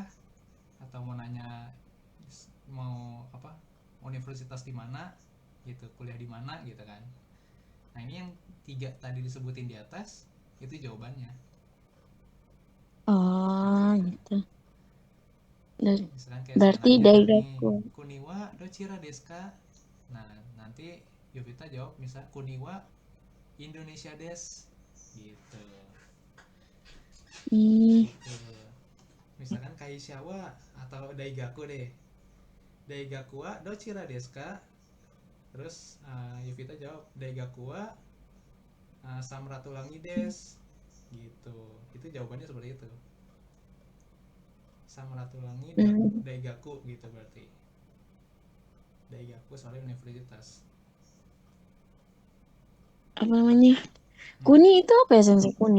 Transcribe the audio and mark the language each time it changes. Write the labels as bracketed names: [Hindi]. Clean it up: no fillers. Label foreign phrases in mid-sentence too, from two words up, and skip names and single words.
[Indonesian] Atau mau nanya mau apa? Universitas di mana? Gitu, kuliah di mana gitu kan. Nah, ini yang 3 tadi disebutin di atas itu jawabannya. Gitu. Misalkan kayak Berarti saya nanya daigaku. [Japanese] nih, 国はどちらですか? [Indonesian] Nah, nanti Yovita jawab misal [Japanese] kuniwa Indonesia des [Indonesian] gitu. Gitu. Misalkan Kaishawa atau Daigaku deh. [Japanese] 大学はどちらですか? [Indonesian] Terus Yovita jawab [Japanese] Daigaku wa Samratulangi des [Indonesian] gitu. Itu jawabannya seperti itu. Samratulangi Daigaku gitu berarti. Daigaku soalnya universitas. Apa namanya? Kuni itu apa ya, Sensei? Kuni.